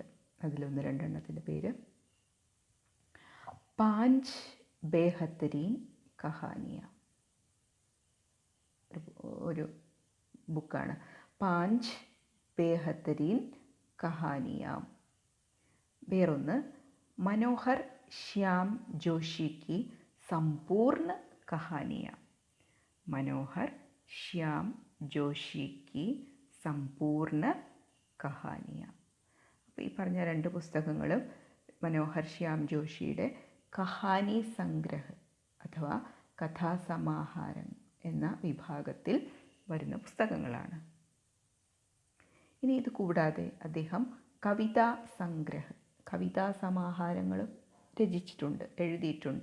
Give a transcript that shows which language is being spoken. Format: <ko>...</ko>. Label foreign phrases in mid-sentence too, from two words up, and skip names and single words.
<ml>അതിലൊന്ന് 2 എണ്ണത്തിൻ്റെ പേര് പാഞ്ച് ബേഹത്തരീൻ കഹാനിയ. ഒരു ബുക്കാണ് പാഞ്ച് ബേഹത്തരീൻ കഹാനിയ. വേറൊന്ന് മനോഹർ ശ്യാം ജോഷി की संपूर्ण कहानियाँ. मनोहर श्याम जोशी की संपूर्ण कहानियाँ. അപ്പോൾ ഈ പറഞ്ഞ 2 പുസ്തകങ്ങളും മനോഹർ ശ്യാം ജോഷിയുടെ</ml> <hi>कहानी संग्रह</hi> <ml>അഥവാ കഥാസമാഹാരം എന്ന വിഭാഗത്തിൽ വരുന്ന പുസ്തകങ്ങളാണ്. ഇനി ഇത് കൂടാതെ അദ്ദേഹം കവിതാ സമാഹാരങ്ങളും എഴുതിയിട്ടുണ്ട്.</ml>